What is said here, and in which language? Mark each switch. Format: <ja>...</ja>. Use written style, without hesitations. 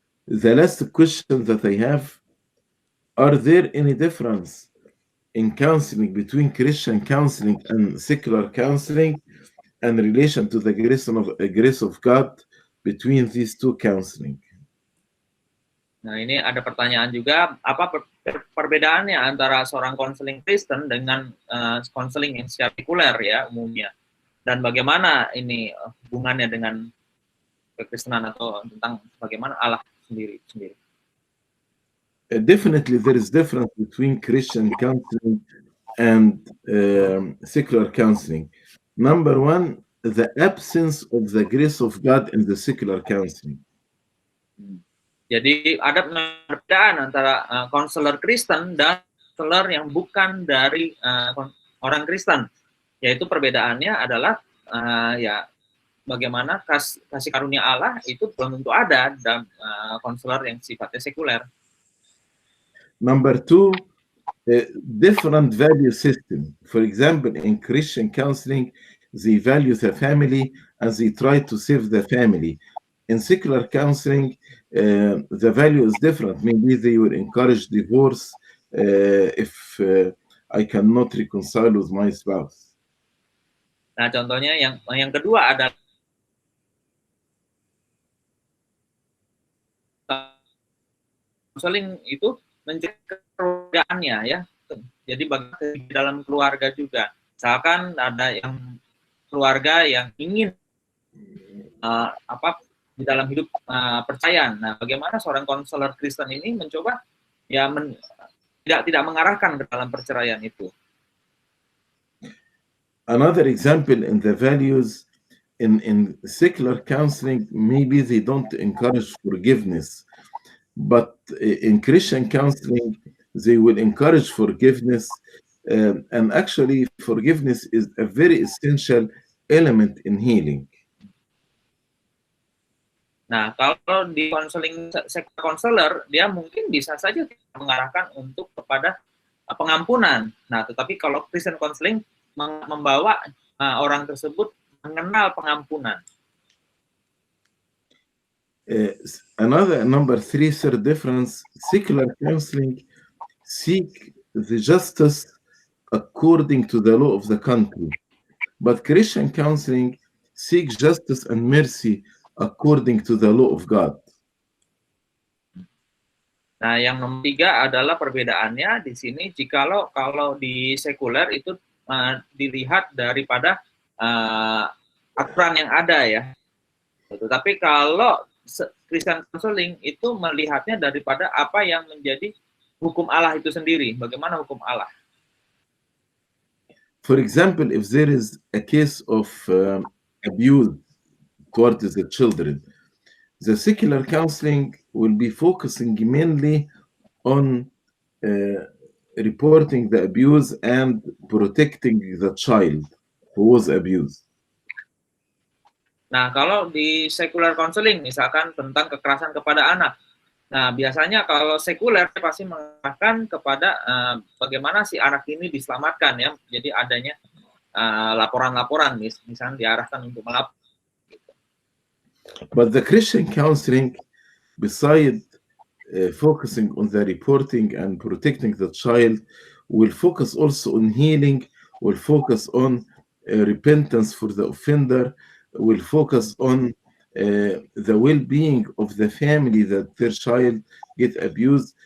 <en>The last question that I have, are there any difference in counseling between Christian counseling and secular counseling and relation to the grace of God between these two counseling?</en> <id>Nah, ini ada pertanyaan juga, apa perbedaannya antara seorang konseling Kristen dengan konseling yang secara sekuler ya umumnya, dan bagaimana ini hubungannya dengan kekristenan atau tentang bagaimana Allah sendiri.</id> <en>Definitely there is difference between Christian counseling and secular counseling. Number one, the absence of the grace of God in the secular counseling.</en> <id>Jadi ada perbedaan antara konselor Kristen dan konselor yang bukan dari orang Kristen. Yaitu perbedaannya adalah ya bagaimana kasih karunia Allah itu belum tentu ada dalam konselor yang sifatnya sekuler.</id> <en>Number two, different value system. For example, in Christian counseling, they value the family and they try to save the family. in secular counseling, the value is different. Maybe they will encourage divorce if I cannot reconcile with my spouse.</en> <id>Nah, contohnya yang kedua adalah konseling itu mencari kekeluargaannya ya. Jadi di dalam keluarga juga. Misalkan ada yang keluarga yang ingin di dalam hidup percaya. Nah, bagaimana seorang konselor Kristen ini mencoba ya tidak mengarahkan ke dalam perceraian itu.</id> <en>Another example in the values in secular counseling, maybe they don't encourage forgiveness, but in Christian counseling, they will encourage forgiveness, and actually forgiveness is a very essential element in healing.</en> <id>Nah, kalau di konseling konselor, dia mungkin bisa saja mengarahkan untuk kepada pengampunan. Nah, tetapi kalau Christian counseling membawa orang tersebut mengenal pengampunan.</id> <en>Another number three, third difference, secular counseling seek the justice according to the law of the country, but Christian counseling seeks justice and mercy according to the law of God.</en> <id>Nah, yang nomor 3 adalah perbedaannya di sini. Jikalau kalau di sekuler itu dilihat daripada aturan yang ada ya. Tetapi kalau Christian counseling itu melihatnya daripada apa yang menjadi hukum Allah itu sendiri. Bagaimana hukum Allah?</id> <en>For example, if there is a case of abuse towards the children, the secular counseling will be focusing mainly on reporting the abuse and protecting the child who was abused.</en> <id>Nah, kalau di secular counseling, misalkan tentang kekerasan kepada anak, nah biasanya kalau sekuler pasti mengarahkan kepada bagaimana si anak ini diselamatkan ya. Jadi adanya laporan-laporan, misalnya diarahkan untuk melapor.</id> <en>But the Christian counseling, besides focusing on the reporting and protecting the child, will focus also on healing, will focus on repentance for the offender, will focus on the well-being of the family that their child get abused.</en>